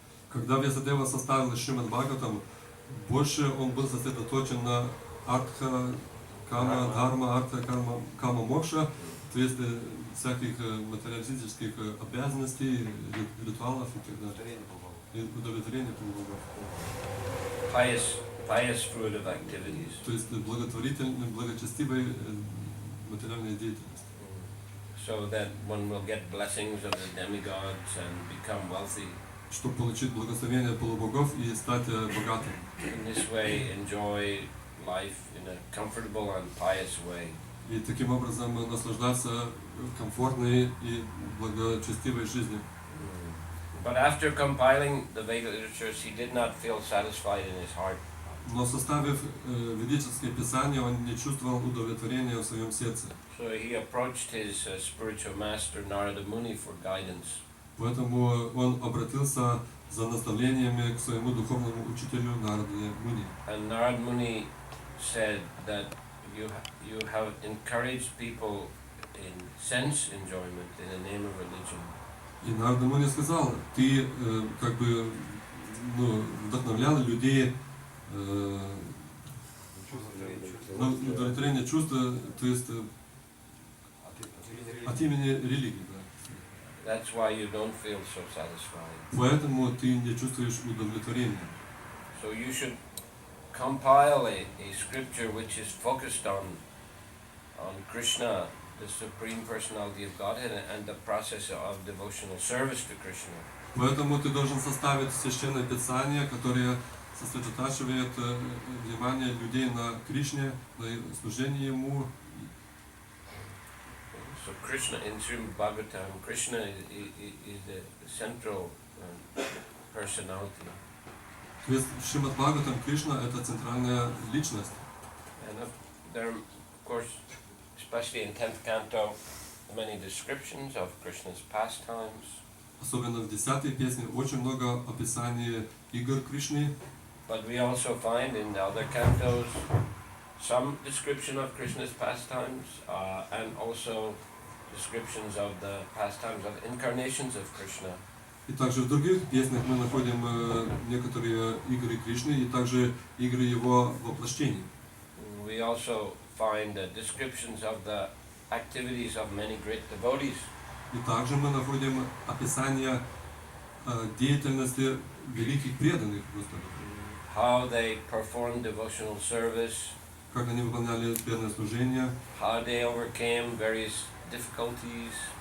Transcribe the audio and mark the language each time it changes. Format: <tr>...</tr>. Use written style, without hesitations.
<ru>Когда Вьясадева составил Шримад Бхагаватам, больше он был сосредоточен на Артха, Кама, Дхарма, Артха, Кама, Мокша, то есть всяких материалистических обязанностей, ритуалов и так далее. И удовлетворения полубогов.</ru> <en>Pious fruitive activities.</en> <ru>То есть благотворительной, благочестивой материальной деятельности.</ru> <en>So that one will get blessings of the demigods and become wealthy.</en> <ru>Чтобы получить благословение полубогов и стать богатым.</ru> <en>In this way, enjoy life in a comfortable and pious way.</en> <ru>И таким образом наслаждаться комфортной и благочестивой жизнью.</ru> <en>But after compiling the Vedic literatures, he did not feel satisfied in his heart.</en> <ru>Но составив ведические писания, он не чувствовал удовлетворения в своем сердце.</ru> <en>So he approached his spiritual master Narada Muni for guidance.</en> <ru>Поэтому он обратился за наставлениями к своему духовному учителю Нараде Муни.</ru> <en>And Narada Muni said that you have encouraged people in sense enjoyment in the name of religion.</en> <ru>И Нарада Муни сказал, ты как бы вдохновлял людей на удовлетворение чувства, то есть от имени религии. Да.</ru> <en>That's why you don't feel so satisfied.</en> <ru>Поэтому ты не чувствуешь удовлетворения.</ru> <en>So you should compile a scripture which is focused on Krishna, the Supreme Personality of Godhead, and the process of devotional service to Krishna.</en> <ru>Поэтому ты должен составить священное писание, которое сосредотачивает внимание людей на Кришне, на служение Ему.</ru> <en>So Krishna, in Srimad Bhagavatam, Krishna is the central personality.</en> <ru>То есть в Шримад Бхагаватам Кришна — это центральная личность.</ru> <en>And there are, of course, especially in 10th canto, many descriptions of Krishna's pastimes.</en> <ru>Особенно в 10-й песне очень много описаний игр Кришны.</ru> <en>But we also find in the other cantos some description of Krishna's pastimes and also descriptions of the pastimes of incarnations of Krishna.</en> <ru>И также в других песнях мы находим некоторые игры Кришны и также игры Его воплощений.</ru> <en>We also find descriptions of the activities of many great devotees.</en> <ru>И также мы находим описание деятельности великих преданных Господу.</ru> <en>How they performed devotional service,</en> <ru>Как они выполняли преданное служение,</ru> <en>how they overcame various difficulties,</en>